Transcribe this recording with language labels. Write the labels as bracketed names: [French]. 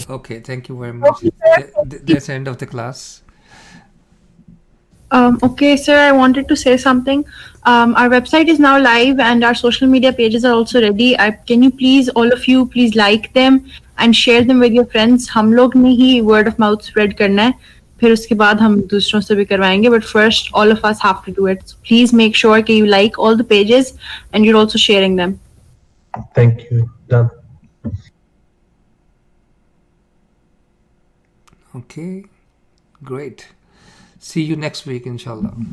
[English] Okay, thank you very much. That's the end of the class. Okay, sir, I wanted to say something. Our website is now live and our social media pages are also ready. Can you please, all of you, please like them and share them with your friends. [Hindi] हम लोग ने ही [English] word of mouth spread [Hindi] करना है. फिर उसके बाद हम दूसरों से भी करवाएंगे. [English] But first, all of us have to do it. So please make sure that you like all the pages and you're also sharing them. Thank you. Done. Okay, great. See you next week, inshallah.